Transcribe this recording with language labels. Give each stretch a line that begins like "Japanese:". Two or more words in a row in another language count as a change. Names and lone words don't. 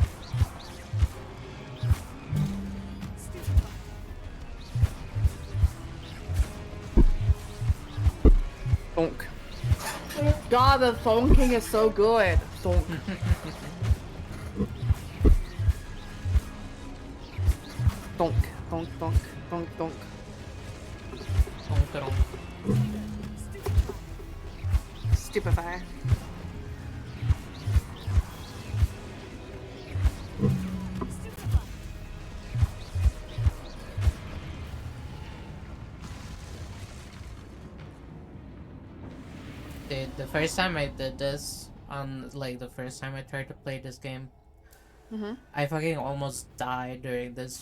English: Thunk. God, the thunking is so good. Thunk. Donk, donk, donk, donk, donk. Donk-a-donk. Stupefy. Dude, the first time I did this, like the first time I tried to play this game, I fucking almost died during this.